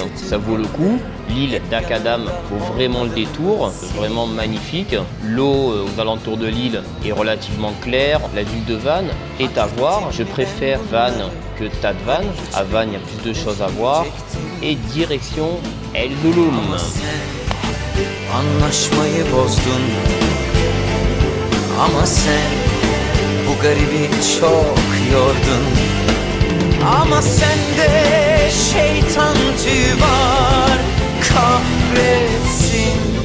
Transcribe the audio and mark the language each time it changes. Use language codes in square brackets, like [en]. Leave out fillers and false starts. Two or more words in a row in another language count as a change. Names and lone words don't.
[fr] Ça vaut le coup. L'île d'Akadam vaut vraiment le détour, vraiment magnifique. L'eau aux alentours de l'île est relativement claire. La ville de Vannes est à voir. Je préfère Vannes que Tadvan. À Vannes, il y a plus de choses à voir. Et direction Erzurum. [tr] Anlaşmayı bozdun ama sen bu garibi çok yordun. Ama sende şeytan tüyü var, kahretsin.